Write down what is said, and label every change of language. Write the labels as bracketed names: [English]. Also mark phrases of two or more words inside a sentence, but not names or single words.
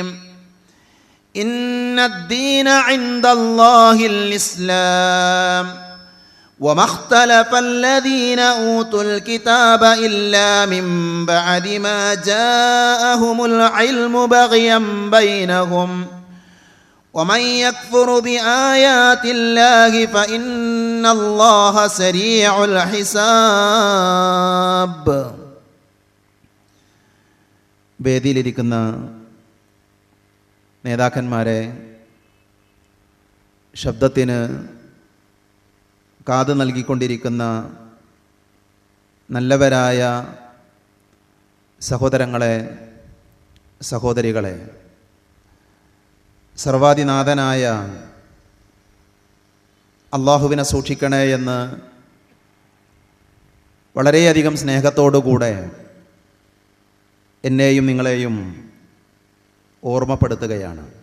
[Arabic] إن الدين عند الله الإسلام وما اختلف الذين أوتوا الكتاب إلا من بعد ما جاءهم العلم بغيا بينهم ومن يكفر بآيات الله فإن الله سريع الحساب. [Malayalam] വേദിയിലിരിക്കുന്ന നേതാക്കന്മാരെ, ശബ്ദത്തിന് കാത് നൽകിക്കൊണ്ടിരിക്കുന്ന നല്ലവരായ സഹോദരങ്ങളെ, സഹോദരികളെ, സർവാധിനാഥനായ അള്ളാഹുവിനെ സൂക്ഷിക്കണേ എന്ന് വളരെയധികം സ്നേഹത്തോടുകൂടെ എന്നെയും നിങ്ങളെയും ഓർമ്മപ്പെടുത്തുകയാണ്.